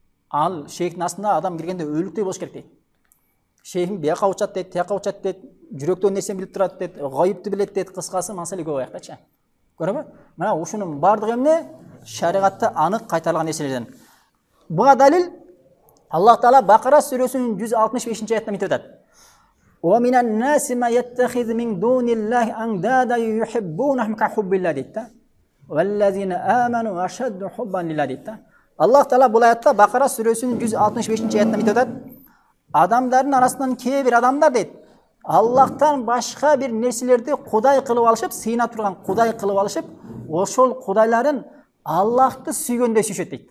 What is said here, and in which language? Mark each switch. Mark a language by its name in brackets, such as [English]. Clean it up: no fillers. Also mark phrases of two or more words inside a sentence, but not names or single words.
[Kyrgyz] Ал шейхтин астында адам киргенде өлүктөй болуш керек дейт. Шейхим бияка учат дейт, тияка учат дейт, жүрөктөн нерсени билип турат дейт, гайыпты билет дейт, кыскасы маселе көп аяктачы. Көрөбү? Мына ушунун бардыгы эмне? Шариатта анык кайтарылган нерселерден. Буга далил Аллах Таала Бакара сүрөсүнүн 165-аятында мынтип атат. [Arabic] ومن الناس ما يتخذ من دون الله أندادا يحبونهم كحب الله deyт. والذين آمنوا أشد حبا لله дейт. [Kyrgyz] Аллах Таала бул аятта Бакара сүрөсүнүн 165-аятында мынтип атат. Адамдардын арасынан кээ бир адамдар дейт. Аллахтан башка бир нерселерди кудай кылып алышып, сыйна турган кудай кылып алышып, ошол кудайларын Аллахты сүйгөндөй сүйүшөт дейт.